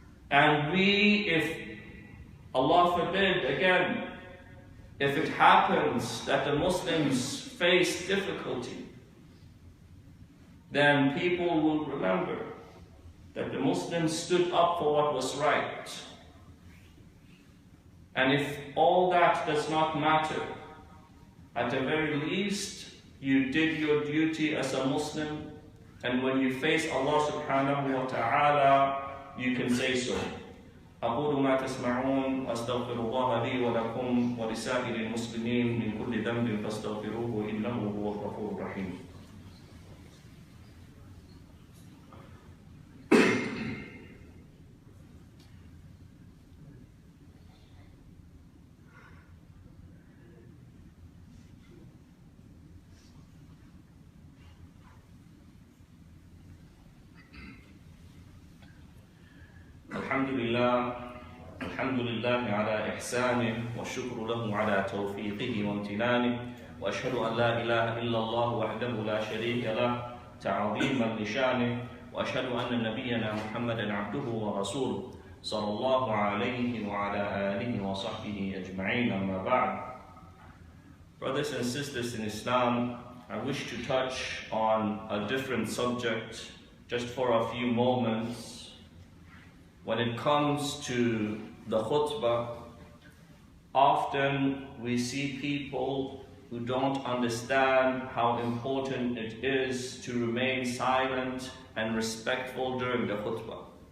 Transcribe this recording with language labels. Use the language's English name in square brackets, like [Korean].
[English] And we, if Allah forbid, again, if it happens that the Muslims face difficulty, then people will remember that the Muslims stood up for what was right. And if all that does not matter, at the very least, you did your duty as a Muslim, and when you face Allah subhanahu wa ta'ala, you can say so. [Arabic] أقول ما تسمعون أستغفر الله لي ولكم ولسائر المسلمين من كل ذنب فاستغفروه إنه هو الغفور الرحيم. الحمد لله الحمد لله على إحسانه والشكر له على توفيقه وامتنانه وأشهد أن لا إله إلا الله وحده لا شريك له تعظيما لشانه وأشهد أن نبينا محمدا عبده ورسوله صلى الله عليه وعلى آله وصحبه أجمعين أما بعد. [English] Brothers and sisters in Islam, I wish to touch on a different subject just for a few moments. When it comes to the khutbah, often we see people who don't understand how important it is to remain silent and respectful during the khutbah.